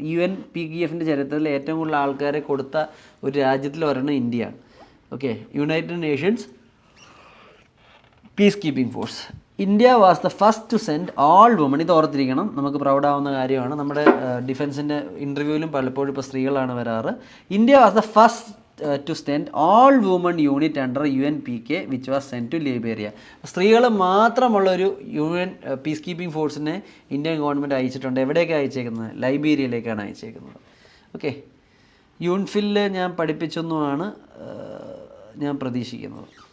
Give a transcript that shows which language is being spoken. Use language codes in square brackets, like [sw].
[ml] UNPKFൻ്റെ ചരിത്രത്തിൽ ഏറ്റവും കൂടുതൽ ആൾക്കാരെ കൊടുത്ത ഒരു രാജ്യത്തിൽ ഒരെണ്ണം ഇന്ത്യയാണ്. [en] Okay, United Nations peace keeping force. India was the first to send all woman. [ml] ഇത് ഓർത്തിരിക്കണം, നമുക്ക് പ്രൗഡാവുന്ന കാര്യമാണ്. നമ്മുടെ ഡിഫൻസിൻ്റെ ഇൻ്റർവ്യൂവിലും പലപ്പോഴും ഇപ്പോൾ സ്ത്രീകളാണ് വരാറ്. [en] India was the first to send all women unit under UNPK which was sent to Liberia. [ml] സ്ത്രീകൾ മാത്രമുള്ളൊരു UN പീസ് കീപ്പിംഗ് ഫോഴ്സിനെ ഇന്ത്യൻ ഗവൺമെൻറ് അയച്ചിട്ടുണ്ട്. എവിടേക്കാണ് അയച്ചേക്കുന്നത്? ലൈബീരിയയിലേക്കാണ് അയച്ചേക്കുന്നത്. ഓക്കെ, യൂൺഫില്ല് ഞാൻ പഠിപ്പിച്ചൊന്നുമാണ് ഞാൻ പ്രതീക്ഷിക്കുന്നത്.